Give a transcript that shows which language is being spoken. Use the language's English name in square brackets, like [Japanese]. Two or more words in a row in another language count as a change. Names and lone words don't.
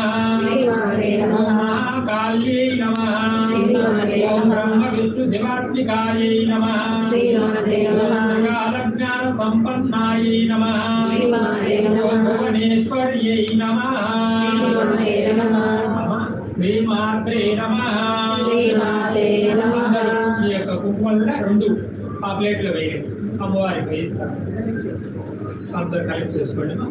[Sanskrit] श्रीमाते नमः महाकाल्यै नमः श्रीमाते ॐ नमः ब्रह्मविष्णुशिवात्मिकायै नमः श्रीमाते नमः कालज्ञानसम्पन्नायै नमः श्रीमाते नमः भुवनेश्वर्यै नमः श्रीमाते नमः శ్రీమాత్రే నమః శ్రీమాతే నమః [Telugu] ఈ యొక్క కుంకుమల్లో రెండు ఆ ప్లేట్లో వేయండి అమ్మవారికి వేయిస్తారు అందరు కలెక్ట్ చేసుకోండి